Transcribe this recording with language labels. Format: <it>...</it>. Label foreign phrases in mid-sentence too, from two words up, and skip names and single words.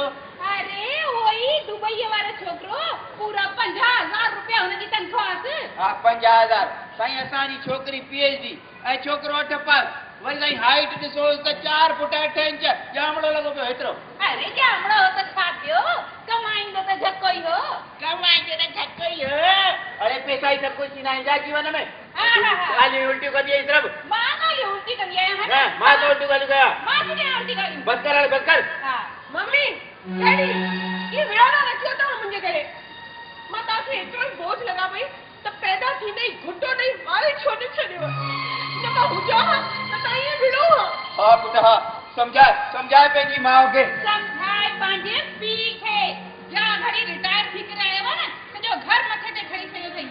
<sd>अरे उहोई दुबईअ वारो छोकिरो, पूरा 50,000 रुपया हुनजी तनख़्वाह। हा 50,000। साईं असांजी छोकिरी PhD ऐं छोकिरो 8 पास। वरी ताईं हाइट ॾिसो त 4 फुट 8 इंच ॼामड़ो लॻो पियो हेतिरो। अरे ॼामड़ो हो त छा थियो? कमाईंदो त झको ई हो। कमाईंदो त झको ई हो। अरे पैसा ई सभु कुझु थींदा आहिनि जा जीवन में। ॻाल्हियूं उल्टियूं कंदी आहीं सिर्फ़ु। मां ॻाल्हियूं उल्टी कंदी आहियां न मां त उल्टियूं ॻाल्हियूं कयां। मां तुंहिंजी उल्टी ॻाल्हियूं बस कर हाणे बस कर। हा मम्मी डैडी ये विड़ाना न थियो अथव मुंहिंजे करे। मां तव्हांखे एतिरो ई बोझ लॻा पई त पैदा थींदे ई घुटो ॾेई मारे छो न छॾियो। न मां हुजां हा त तव्हां ईअं विड़ो हा। हा पुट हा समझाए पंहिंजी माउ खे। समझाए पंहिंजे पीउ खे। जा घड़ी रिटायर थी करे आयो आहे न सॼो घर मथे ते खणी छॾियो अथई।</sd>